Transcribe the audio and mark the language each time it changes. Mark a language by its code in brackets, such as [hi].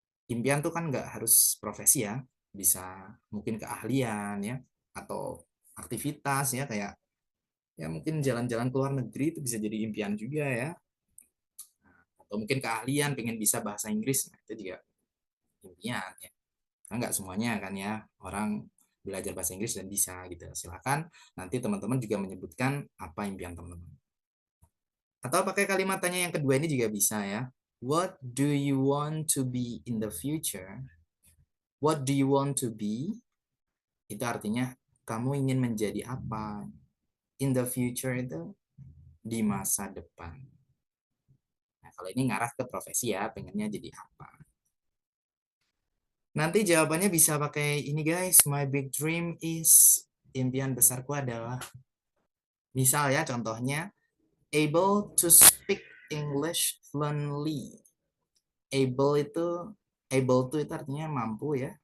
[id] Impian tuh kan nggak harus profesi ya, bisa mungkin keahlian ya, atau aktivitas ya, kayak ya mungkin jalan-jalan ke luar negeri itu bisa jadi impian juga ya, atau mungkin keahlian pengen bisa bahasa Inggris, nah, itu juga impian ya. Karena nggak semuanya kan ya orang belajar bahasa Inggris dan bisa gitu. Silakan nanti teman-teman juga menyebutkan apa impian teman-teman. Atau pakai kalimat tanya yang kedua ini juga bisa ya. [en] What do you want to be in the future? What do you want to be? [id] Itu artinya kamu ingin menjadi apa? [en] In the future [id] itu di masa depan. Nah, kalau ini ngarah ke profesi ya, pengennya jadi apa? Nanti jawabannya bisa pakai ini guys, [en] my big dream is, [id] impian besarku adalah, misal ya contohnya, [en] able to speak English fluently. [id] Able itu, able to itu artinya mampu ya,